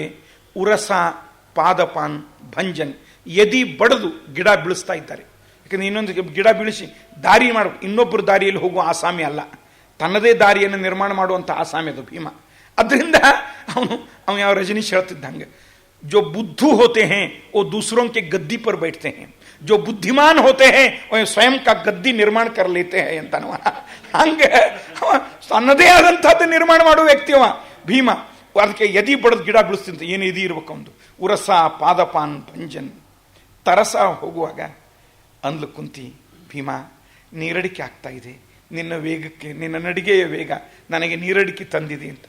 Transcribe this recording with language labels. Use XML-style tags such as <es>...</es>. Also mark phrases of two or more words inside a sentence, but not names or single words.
<sa>ಉರಸ ಪಾದಪಾನ್ ಭಂಜನ್,</sa> <kn>ಎದಿ ಬಡದು ಗಿಡ ಬೀಳಿಸ್ತಾ ಇದ್ದಾರೆ. ಯಾಕಂದ್ರೆ ಇನ್ನೊಂದು ಗಿಡ ಬೀಳಿಸಿ ದಾರಿ ಮಾಡು, ಇನ್ನೊಬ್ಬರು ದಾರಿಯಲ್ಲಿ ಹೋಗುವ ಆಸಾಮಿ ಅಲ್ಲ, ತನ್ನದೇ ದಾರಿಯನ್ನು ನಿರ್ಮಾಣ ಮಾಡುವಂಥ ಆಸಾಮಿ ಅದು ಭೀಮ. ಅದರಿಂದ ಅವನು ಯಾವ ರಜನೀಶ್ ಹೇಳ್ತಿದ್ದಂಗೆ,</kn> <hi>जो बुद्धू होते हैं वो दूसरों के गद्दी पर बैठते हैं, जो बुद्धिमान होते हैं वो स्वयं का गद्दी निर्माण कर लेते हैं ಅಂತ.</hi> <kn>ಹಂಗೆ ತನ್ನದೇ ಆದಂಥದ್ದು ನಿರ್ಮಾಣ ಮಾಡುವ ವ್ಯಕ್ತಿ ಅವ ಭೀಮ. ಅದಕ್ಕೆ ಎದಿ ಬಡದ್ ಗಿಡ ಬಿಡಿಸ್ತಿಂತ ಏನು ಎದಿ ಇರ್ಬೇಕು ಒಂದು.</kn> <sa>ಉರಸ ಪಾದಪಾನ್ ಭಂಜನ್,</sa> <kn>ತರಸ ಹೋಗುವಾಗ ಅಂದ್ಲು ಕುಂತಿ, ಭೀಮ ನೀರಡಿಕೆ ಆಗ್ತಾ ಇದೆ, ನಿನ್ನ ವೇಗಕ್ಕೆ, ನಿನ್ನ ನಡಿಗೆಯ ವೇಗ ನನಗೆ ನೀರಡಿಕೆ ತಂದಿದೆ ಅಂತ.</kn>